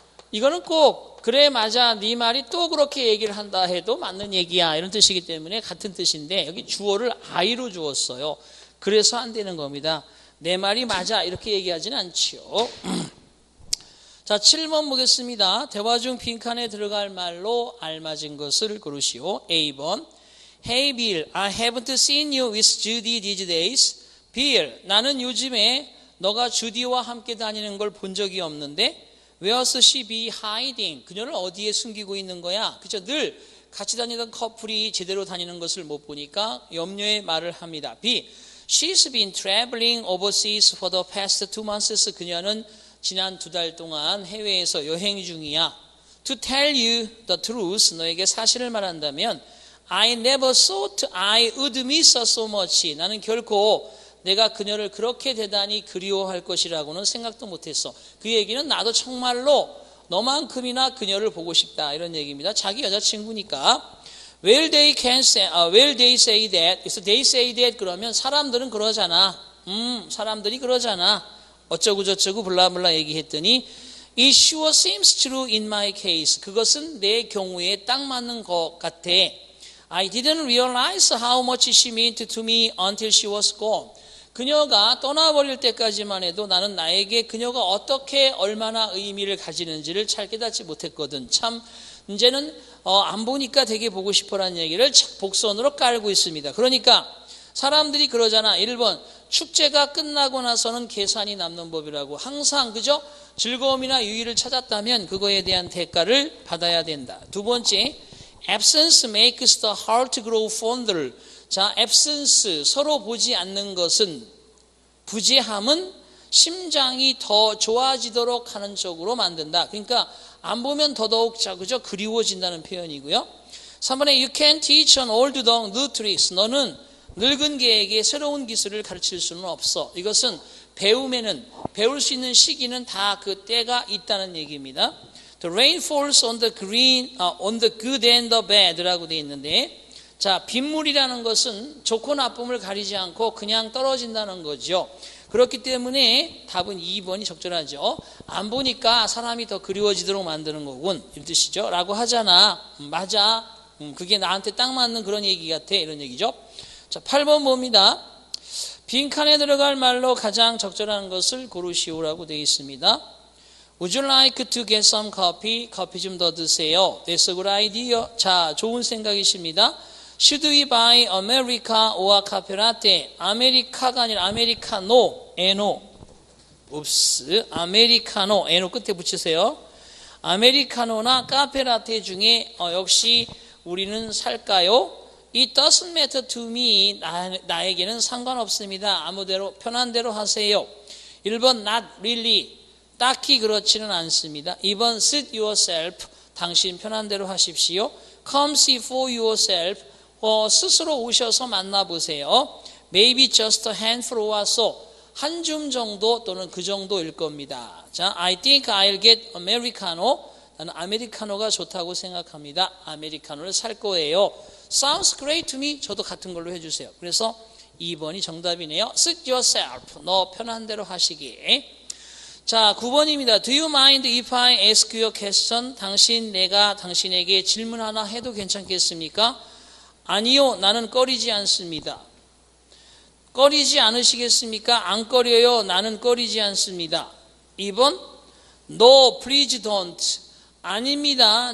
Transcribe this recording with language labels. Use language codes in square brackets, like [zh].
[ko] 이거는 꼭 그래 맞아 네 말이 또 그렇게 얘기를 한다 해도 맞는 얘기야 이런 뜻이기 때문에 같은 뜻인데 여기 주어를 I로 주었어요. 그래서 안 되는 겁니다. 내 말이 맞아 이렇게 얘기하지는 않지요. 자, 7번 보겠습니다. 대화 중 빈칸에 들어갈 말로 알맞은 것을 고르시오. [en] A번 Hey Bill, I haven't seen you with Judy these days. [ko] Bill, 나는 요즘에 너가 주디와 함께 다니는 걸 본 적이 없는데 [en] Where's she be hiding? [ko] 그녀를 어디에 숨기고 있는 거야? 그죠? 늘 같이 다니던 커플이 제대로 다니는 것을 못 보니까 염려의 말을 합니다. [en] B, She's been traveling overseas for the past 2 months. [ko] 그녀는 지난 2달 동안 해외에서 여행 중이야. [en] To tell you the truth, [ko] 너에게 사실을 말한다면 [en] I never thought I would miss her so much. [ko] 나는 결코 내가 그녀를 그렇게 대단히 그리워할 것이라고는 생각도 못했어. 그 얘기는 나도 정말로 너만큼이나 그녀를 보고 싶다 이런 얘기입니다. 자기 여자친구니까. [en] Well, they say that. [ko] 그래서 [en] they say that [ko] 그러면 사람들은 그러잖아. 사람들이 그러잖아. 어쩌고 저쩌고 블라블라 얘기했더니 [en] It sure seems true in my case. [ko] 그것은 내 경우에 딱 맞는 것 같아. [en] I didn't realize how much she meant to me until she was gone. [ko] 그녀가 떠나버릴 때까지만 해도 나는 나에게 그녀가 어떻게 얼마나 의미를 가지는지를 잘 깨닫지 못했거든. 참 이제는 안 보니까 되게 보고 싶어라는 얘기를 복선으로 깔고 있습니다. 그러니까 사람들이 그러잖아. 1번 축제가 끝나고 나서는 계산이 남는 법이라고. 항상 그죠? 즐거움이나 유의를 찾았다면 그거에 대한 대가를 받아야 된다. [en] 2번째, absence makes the heart grow fonder. [ko] 자, absence, 서로 보지 않는 것은, 부재함은 심장이 더 좋아지도록 하는 쪽으로 만든다. 그러니까 안 보면 더더욱 그죠? 그리워진다는 표현이고요. [en] 3번에 you can teach an old dog new tricks. [ko] 너는 늙은 개에게 새로운 기술을 가르칠 수는 없어. 이것은 배울 수 있는 시기는 다 그 때가 있다는 얘기입니다. [en] The rain falls on the good and the bad [ko] 라고 되어 있는데, 자, 빗물이라는 것은 좋고 나쁨을 가리지 않고 그냥 떨어진다는 거죠. 그렇기 때문에 답은 2번이 적절하죠. 안 보니까 사람이 더 그리워지도록 만드는 거군 이런 뜻이죠. 라고 하잖아. 맞아. 그게 나한테 딱 맞는 그런 얘기 같아 이런 얘기죠. 자, 8번 봅니다. 빈칸에 들어갈 말로 가장 적절한 것을 고르시오라고 되어 있습니다. [en] Would you like to get some coffee? [ko] 커피 좀 더 드세요. [en] That's a good idea. [ko] 자, 좋은 생각이십니다. [en] Should we buy America or cafe latte? [ko] 아메리카가 아니라 아메리카노, 에노. 옵스, 아메리카노, 에노 끝에 붙이세요. 아메리카노나 카페 라떼 중에 역시 우리는 살까요? [en] It doesn't matter to me. [ko] 나에게는 상관없습니다. 아무대로 편한 대로 하세요. [en] 1번 not really. [ko] 딱히 그렇지는 않습니다. [en] 2번 suit yourself. [ko] 당신 편한 대로 하십시오. [en] Come see for yourself. [ko] 스스로 오셔서 만나보세요. [en] Maybe just a handful or so. [ko] 한 줌 정도 또는 그 정도일 겁니다. [en] 자, I think I'll get Americano. [ko] 나는 아메리카노가 좋다고 생각합니다. 아메리카노를 살 거예요. [en] Sounds great to me. [ko] 저도 같은 걸로 해주세요. 그래서 2번이 정답이네요. [en] Suit yourself. [ko] 너 편한 대로 하시기에. 자, 9번입니다. [en] Do you mind if I ask you a question? [ko] 내가 당신에게 질문 하나 해도 괜찮겠습니까? 아니요, 나는 꺼리지 않습니다. 꺼리지 않으시겠습니까? 안 꺼려요. 나는 꺼리지 않습니다. 2번, [en] No, please don't. [ko] 아닙니다.